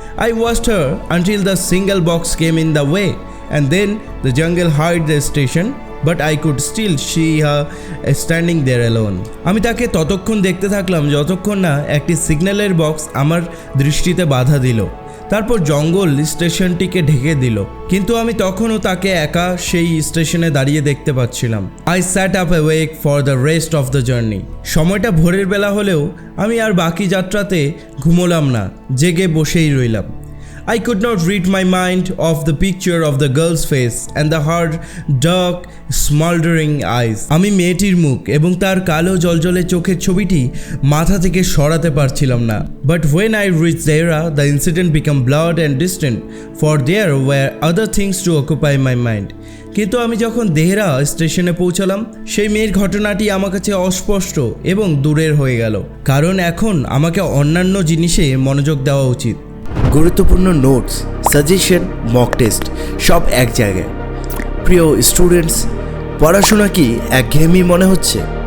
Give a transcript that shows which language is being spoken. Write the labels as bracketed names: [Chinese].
[English] I watched her until the single box came in the way, and then the jungle hid the station, but I could still see her standing there alone. [Bangla] আমি তাকে ততক্ষণ দেখতে থাকলাম যতক্ষণ না একটি সিগন্যালের বক্স আমার দৃষ্টিতে বাধা দিল। তারপর জঙ্গল স্টেশনটিকে ঢেকে দিল, কিন্তু আমি তখনও তাকে একা সেই স্টেশনে দাঁড়িয়ে দেখতে পাচ্ছিলাম। [English] I sat up awake for the rest of the journey. [Bangla] সময়টা ভোরের বেলা হলেও আমি আর বাকি যাত্রাতে ঘুমোলাম না, জেগে বসেই রইলাম। [English] I could not rid my mind of the picture of the girl's face and the hard, dark, smoldering eyes. [Bangla] আমি মেয়েটির মুখ এবং তার কালো জলজলে চোখের ছবিটি মাথা থেকে সরাতে পারছিলাম না। [English] But when I reached Dehra, the incident became blurred and distant, for there were other things to occupy my mind. [Bangla] কিন্তু আমি যখন দেহরা স্টেশনে পৌঁছালাম, সেই মেয়ের ঘটনাটি আমার কাছে অস্পষ্ট এবং দূরের হয়ে গেল, কারণ এখন আমাকে অন্যান্য জিনিসে মনোযোগ দেওয়া উচিত। গুরুত্বপূর্ণ নোটস, সাজেশন, মক টেস্ট সব এক জায়গায়। প্রিয় স্টুডেন্টস, পড়াশোনা কি একঘেয়েমি মনে হচ্ছে?